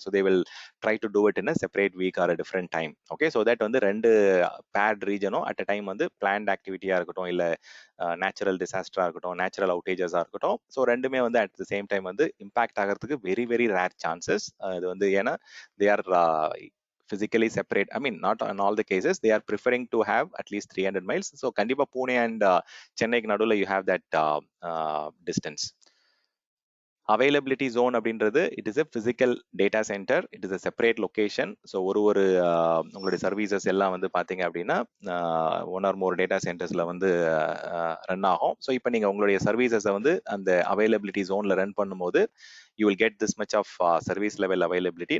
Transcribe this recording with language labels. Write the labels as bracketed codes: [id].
[en] So they will try to do it in a separate week or a different time. [ta] Okay, so that வந்து ரெண்டு bad ரீஜனும் at a time வந்து plant ஆக்டிவிட்டியா இருக்கட்டும், இல்ல natural டிசாஸ்டரா இருக்கட்டும், natural அவுட்டேஜஸா இருக்கட்டும், so ரெண்டுமே வந்து அட் த சேம் டைம் வந்து இம்பாக்ட் ஆகிறதுக்கு வெரி வெரி ரேர் சான்சஸ். இது வந்து ஏன்னா [en] They are physically separate. I mean, not in all the cases. They are preferring to have at least 300 miles. So [ta] kandipa [en] Pune and Chennai [ta] nadula [en] you have that distance. [ta] Availability zone அப்படின்றது [en] It is a physical data center, it is a separate location. [ta] So ஒரு உங்களுடைய services எல்லாம் வந்து பார்த்தீங்க அப்படின்னா one R மோர் data சென்டர்ஸில் வந்து run ஆகும். So இப்போ நீங்கள் உங்களுடைய சர்வீசஸை வந்து அந்த அவைலபிலிட்டி ஜோனில் ரன் பண்ணும்போது [en] You will get this much of service level availability.